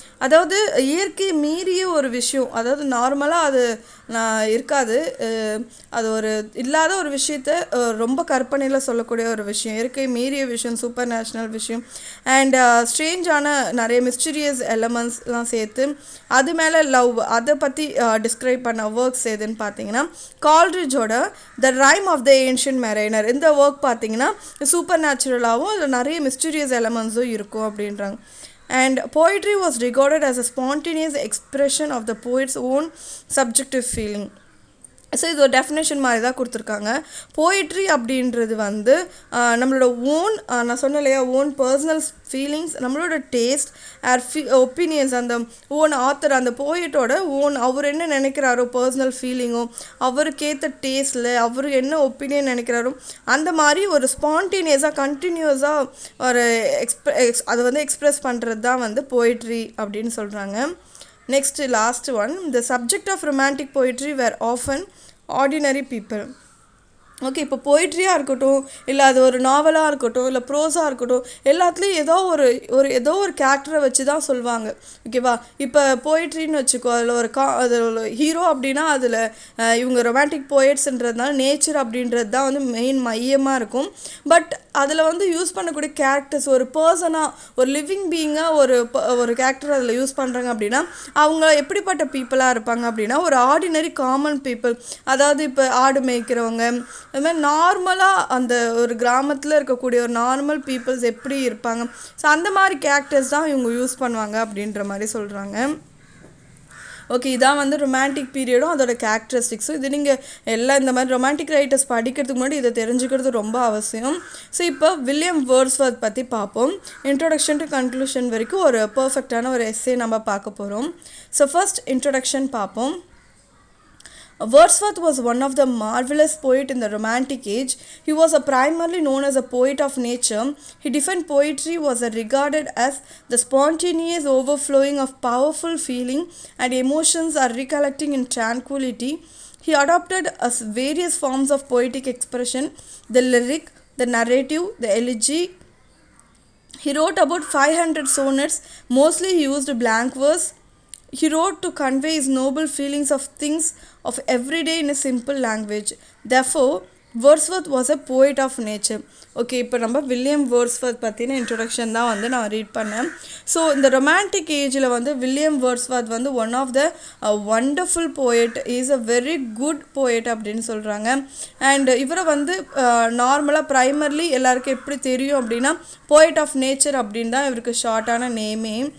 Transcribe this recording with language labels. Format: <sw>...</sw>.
<ta>அதாவது இயற்கை மீறிய ஒரு விஷயம், அதாவது நார்மலாக அது இருக்காது, அது ஒரு இல்லாத ஒரு விஷயத்த ரொம்ப கற்பனையில் சொல்லக்கூடிய ஒரு விஷயம், இயற்கை மீறிய விஷயம், சூப்பர் நேச்சுரல் விஷயம் அண்ட் ஸ்ட்ரேஞ்சான நிறைய மிஸ்டீரியஸ் எலமெண்ட்ஸ்லாம் சேர்த்து அது மேலே லவ் அதை பற்றி டிஸ்கிரைப் பண்ண ஒர்க்ஸ் எதுன்னு பார்த்தீங்கன்னா கால்ட்ரிட்ஜோட த rhyme of the ancient Mariner. இந்த ஒர்க் பார்த்தீங்கன்னா சூப்பர் நேச்சுரலாகவும் அதில் நிறைய மிஸ்டீரியஸ் எலமெண்ட்ஸும் இருக்கும் அப்படின்றாங்க.</ta> <en>And poetry was regarded as a spontaneous expression of the poet's own subjective feeling.</en> <ta>So இது ஒரு டெஃபினேஷன் மாதிரி தான் கொடுத்துருக்காங்க. போயிட்ரி அப்படின்றது வந்து நம்மளோட ஓன், நான் சொன்னேன் இல்லையா, ஓன் பர்சனல் ஃபீலிங்ஸ், நம்மளோட டேஸ்ட் ஒப்பீனியன்ஸ், அந்த ஓன் ஆத்தர் அந்த போயிட்டோட ஓன் அவர் என்ன நினைக்கிறாரோ பர்சனல் ஃபீலிங்கோ, அவருக்கேற்ற டேஸ்ட்டில் அவர் என்ன ஒப்பீனியன் நினைக்கிறாரோ அந்த மாதிரி ஒரு ஸ்பான்டேனியஸாக கண்டினியூஸாக ஒரு அதை வந்து எக்ஸ்ப்ரெஸ் பண்ணுறது தான் வந்து போயிட்ரி அப்படின்னு சொல்கிறாங்க.</ta> <en>Next, last one, the subject of romantic poetry were often ordinary people.</en> <ta>Okay, இப்போ போயிட்ரியாக இருக்கட்டும், இல்லை அது ஒரு நாவலாக இருக்கட்டும், இல்லை ப்ரோஸாக இருக்கட்டும், எல்லாத்துலேயும் ஏதோ ஒரு கேரக்டரை வச்சு தான் சொல்லுவாங்க. ஓகேவா? இப்போ போயிட்ரின்னு வச்சுக்கோ, அதில் ஒரு ஹீரோ அப்படின்னா அதில் இவங்க ரொமான்டிக் போயிட்ஸ்ன்றதுனால நேச்சர் அப்படின்றது தான் வந்து மெயின் மையமாக இருக்கும். பட் அதில் வந்து யூஸ் பண்ணக்கூடிய கேரக்டர்ஸ் ஒரு பர்சனாக, ஒரு லிவிங் பீயிங்காக ஒரு கேரக்டர் அதில் யூஸ் பண்ணுறாங்க அப்படின்னா அவங்க எப்படிப்பட்ட பீப்புளாக இருப்பாங்க அப்படின்னா ஒரு ஆர்டினரி காமன் பீப்புள். அதாவது இப்போ ஆடு மேய்க்கிறவங்க, அது மாதிரி நார்மலாக அந்த ஒரு கிராமத்தில் இருக்கக்கூடிய ஒரு நார்மல் பீப்புள்ஸ் எப்படி இருப்பாங்க, ஸோ அந்த மாதிரி கேரக்டர்ஸ் தான் இவங்க யூஸ் பண்ணுவாங்க அப்படின்ற மாதிரி சொல்கிறாங்க. ஓகே, இதான் வந்து ரொமான்டிக் பீரியடும் அதோட கேரக்டரிஸ்டிக்ஸும். இது நீங்கள் எல்லாம் இந்த மாதிரி ரொமான்டிக் ரைட்டர்ஸ் படிக்கிறதுக்கு முன்னாடி இதை தெரிஞ்சுக்கிறது ரொம்ப அவசியம். ஸோ இப்போ வில்லியம் வேர்ட்ஸ்வர்த் பற்றி பார்ப்போம். இன்ட்ரோடக்ஷன் டு கன்க்ளூஷன் வரைக்கும் ஒரு பர்ஃபெக்டான ஒரு எஸ்ஸே நம்ம பார்க்க போகிறோம். ஸோ ஃபர்ஸ்ட் இன்ட்ரோடக்ஷன் பார்ப்போம்.</ta> <en>Wordsworth was one of the marvelous poets in the Romantic Age. He was primarily known as a poet of nature. He defined poetry was regarded as the spontaneous overflowing of powerful feeling and emotions are recollecting in tranquility. He adopted various forms of poetic expression, the lyric, the narrative, the elegy. He wrote about 500 sonnets. Mostly he used blank verse. He wrote to convey his noble feelings of things of every day in a simple language. Therefore, Wordsworth was a poet of nature.</en> <ta>Okay, இப்போ நம்ம William Wordsworth பற்றின introduction தான் வந்து நான் read பண்ணேன். So இந்த romantic ஏஜில் வந்து வில்லியம் வேர்ட்ஸ்வர்த் வந்து</ta> <en>one of the wonderful poet, is a very good poet</en> <ta>அப்படின்னு சொல்கிறாங்க. அண்ட் இவரை வந்து நார்மலாக ப்ரைமர்லி எல்லாருக்கும் எப்படி தெரியும் அப்படின்னா போயட் ஆஃப் நேச்சர் அப்படின்னு தான் இவருக்கு ஷார்ட்டான நேமே.</ta>